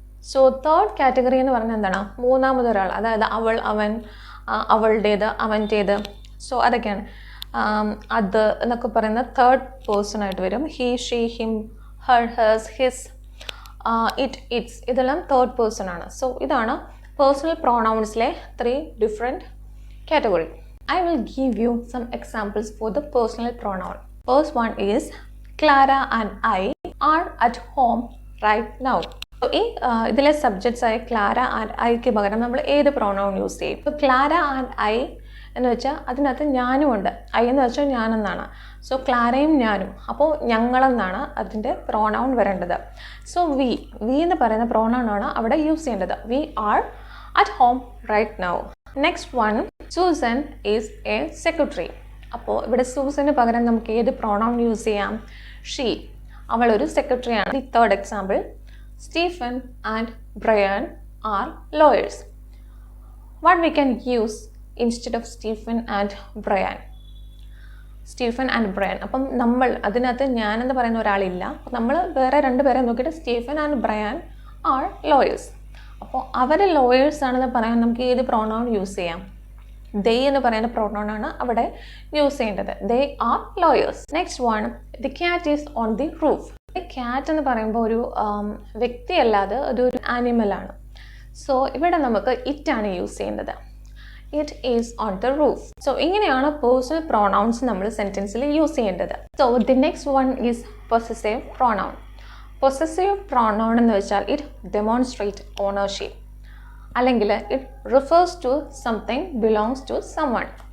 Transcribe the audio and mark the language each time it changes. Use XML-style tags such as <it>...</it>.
<ml>So third category എന്ന് പറഞ്ഞാൽ എന്താണ്? മൂന്നാമതൊരാൾ, അതായത് അവൾ, അവൻ, അവളുടേത്, അവൻ്റേത്. സോ അതൊക്കെയാണ്. അത് എന്നൊക്കെ പറയുന്ന തേർഡ് പേഴ്സൺ ആയിട്ട് വരും. He, she, him, Har, hers, his, it, it's, ഇതെല്ലാം തേർഡ് പേഴ്സൺ ആണ്. സോ ഇതാണ് personal പ്രൊണൗൺസിലെ 3 different category.</ml> <en>I will give you some examples for the personal pronoun. First one is Clara and I are at home right now.</en> <ml>So ഇതിലെ subjects ആയ Clara and ഐക്ക് പകരം നമ്മൾ ഏത് pronoun use ചെയ്യും? ഇപ്പോൾ Clara and I എന്ന് വെച്ചാൽ അതിനകത്ത് ഞാനും ഉണ്ട്. ഐ എന്ന് വെച്ചാൽ ഞാനെന്നാണ്. സോ ക്ലാരയും ഞാനും, അപ്പോൾ ഞങ്ങളെന്നാണ് അതിൻ്റെ പ്രൊനൗൺ വരേണ്ടത്. സോ വി എന്ന് പറയുന്ന പ്രൊനൗൺ ആണ് അവിടെ യൂസ് ചെയ്യേണ്ടത്.</ml> <en>We are at home right now. Next one, Susan is a secretary.</en> <ml>അപ്പോൾ ഇവിടെ സൂസന് പകരം നമുക്ക് ഏത് പ്രൊനൗൺ യൂസ് ചെയ്യാം? ഷീ, അവളൊരു സെക്രട്ടറിയാണ്.</ml> <en>The third example, Stephen and Bryan are lawyers. What we can use instead of Stephen and Bryan? Stephen and Bryan.</en> <ml>അപ്പം നമ്മൾ അതിനകത്ത് ഞാനെന്ന് പറയുന്ന ഒരാളില്ല. അപ്പോൾ നമ്മൾ വേറെ 2 പേരെ നോക്കിയിട്ട്</ml> <en>Stephen and Bryan are lawyers.</en> <ml>അപ്പോൾ അവർ ലോയേഴ്സ് ആണെന്ന് പറയാൻ നമുക്ക് ഏത് പ്രൊനൗൺ യൂസ് ചെയ്യാം? they എന്ന് പറയുന്ന പ്രൊനൗൺ ആണ് അവിടെ യൂസ് ചെയ്യേണ്ടത്.</ml> <en>they are lawyers. Next one, the cat is on the roof.</en> <ml>Cat എന്ന് പറയുമ്പോൾ ഒരു വ്യക്തിയല്ലാതെ അതൊരു ആനിമലാണ്. സോ ഇവിടെ നമുക്ക് ഇറ്റ് ആണ് യൂസ് ചെയ്യുന്നത്.</ml> <en>It is on the roof.</en> <ml>So ഇങ്ങനെയാണ് പേഴ്സണൽ പ്രൊനൗൺസ് നമ്മൾ സെൻറ്റൻസിൽ യൂസ് ചെയ്യേണ്ടത്.</ml> <en>So the next one is possessive pronoun. Possessive pronoun</en> <ml>എന്ന് വെച്ചാൽ</ml> <en>it demonstrate ownership,</en> <ml>അല്ലെങ്കിൽ</ml> <en>It refers to something belongs to someone.</en>